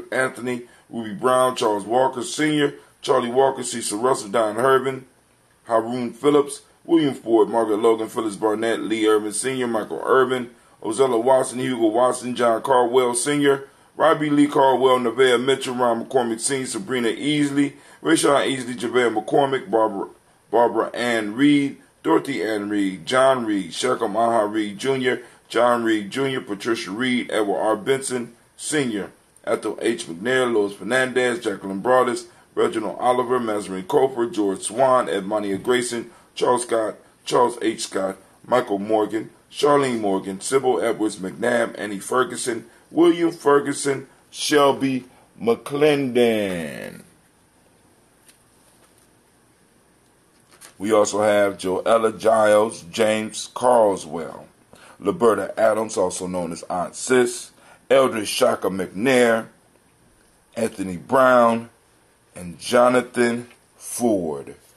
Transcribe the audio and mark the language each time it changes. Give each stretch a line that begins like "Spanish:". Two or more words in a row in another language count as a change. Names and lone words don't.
English: Anthony, Ruby Brown, Charles Walker Sr., Charlie Walker, Cecil Russell, Don Herbin, Haroon Phillips, William Ford, Margaret Logan, Phyllis Barnett, Lee Irvin Sr., Michael Irvin, Ozella Watson, Hugo Watson, John Caldwell Sr., Robbie Lee Caldwell, Nevaeh Mitchell, Ron McCormick Sr., Sabrina Easley, Rachel Easley, Javale McCormick, Barbara Ann Reed, Dorothy Ann Reed, John Reed, Shekam Aha Reed Jr., John Reed Jr., Patricia Reed, Edward R. Benson Sr., Ethel H. McNair, Lois Fernandez, Jacqueline Broadus, Reginald Oliver, Mazarin Cofer, George Swan, Edmonia Grayson, Charles Scott, Charles H. Scott, Michael Morgan, Charlene Morgan, Sybil Edwards McNabb, Annie Ferguson, William Ferguson, Shelby McClendon. We also have Joella Giles, James Carswell, Liberta Adams, also known as Aunt Sis, Eldridge Shaka McNair, Anthony Brown, and Jonathan Ford.